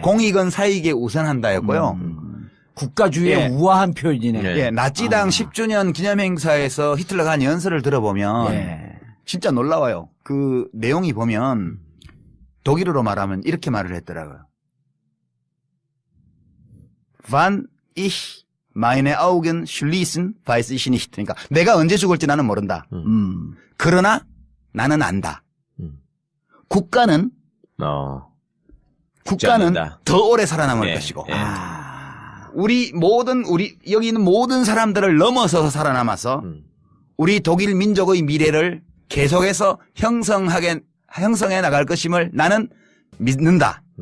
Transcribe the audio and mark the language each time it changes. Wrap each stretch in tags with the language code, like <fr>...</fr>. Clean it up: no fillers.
<ko>공익은 사익에 우선한다였고요. 국가주의의 예. 우아한 표현이네. 예. 예, 나치당 10주년 기념행사에서 히틀러가 한 연설을 들어보면 예. 진짜 놀라워요. 그 내용이 보면 독일어로 말하면 이렇게 말을 했더라고요.</ko> <de>Wann ich meine Augen schließen, weiß ich nicht.</de> <ko>그러니까 내가 언제 죽을지 나는 모른다. 그러나 나는 안다. 국가는 않는다. 더 오래 살아남을 예. 것이고 예. 우리 여기 있는 모든 사람들을 넘어서서 살아남아서 우리 독일 민족의 미래를 계속해서 형성해 나갈 것임을 나는 믿는다.</ko>